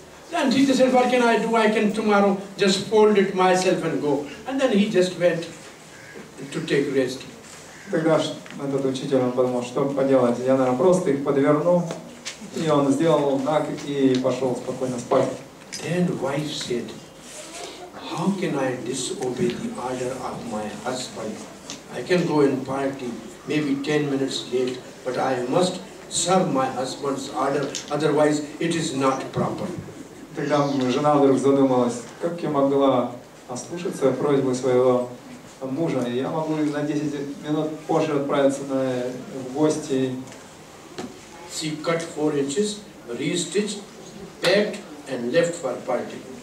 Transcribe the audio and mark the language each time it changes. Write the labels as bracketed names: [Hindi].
[English] And teacher said, what can I do? I can tomorrow just fold it myself and go. And then he just went to take rest. [Russian] Тогда этот учитель, он подумал, что поделать, я, наверное, просто их подверну. И он сделал так и пошел спокойно спать. [English] Then wife said, how can I disobey the order of my husband? I can go and party, maybe 10 minutes late, but I must serve my husband's order, otherwise it is not proper. [Russian] Тогда жена вдруг задумалась, как я могла ослушаться просьбы своего мужа, и я могу на 10 минут позже отправиться в гости. [English] She cut 4 inches, re-stitched, packed and left for party.